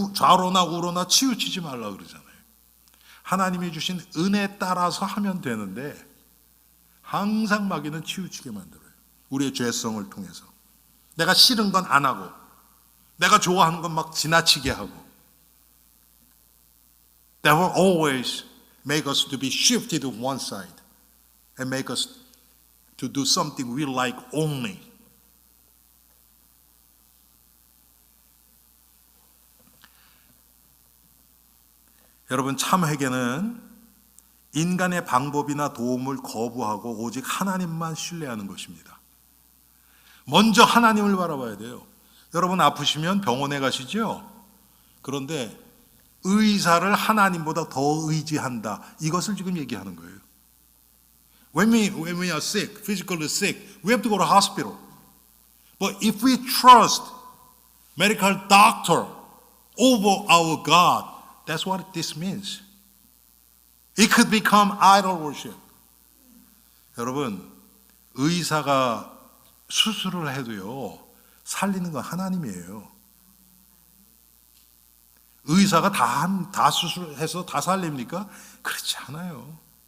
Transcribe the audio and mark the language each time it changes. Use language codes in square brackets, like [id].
[ko] 좌로나 우로나 치우치지 말라 그러잖아요. 하나님이 주신 은혜에 따라서 하면 되는데 항상 마귀는 치우치게 만들어요. 우리의 죄성을 통해서. 내가 싫은 건 안 하고 내가 좋아하는 건 막 지나치게 하고. [en] That will always make us to be shifted to one side and make us to do something we like only. [ko] 여러분, 참 회개는 인간의 방법이나 도움을 거부하고 오직 하나님만 신뢰하는 것입니다. 먼저 하나님을 바라봐야 돼요. 여러분 아프시면 병원에 가시죠? 그런데 의사를 하나님보다 더 의지한다. 이것을 지금 얘기하는 거예요. [en] When we are sick, physically sick, we have to go to hospital. But if we trust medical doctor over our God, that's what this means. It could become idol worship. [ko] 여러분, 의사가 수술을 해도요, 살리는 건 하나님이에요. 의사가 다 수술해서 다 살립니까? 그렇지 않아요.